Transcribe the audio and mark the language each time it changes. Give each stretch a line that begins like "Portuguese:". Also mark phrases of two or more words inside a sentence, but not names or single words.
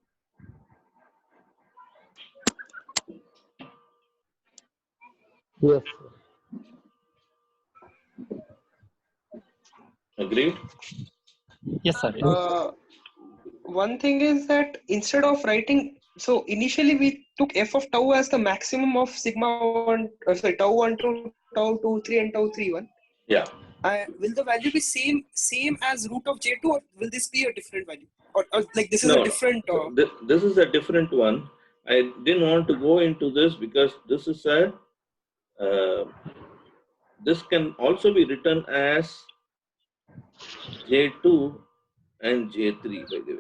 English: Yes. Agreed? Yes, sir. One thing is that instead of writing, so initially we took f of tau as the maximum of sigma 1, tau 1 to tau 2, 3 and tau 3, 1. Yeah. Will the value be same as root of J2 or will this be a different value? or like this is No, a different. this is a different one. I didn't want to go into this because this is a this can also be written as J2 and J3, by the way.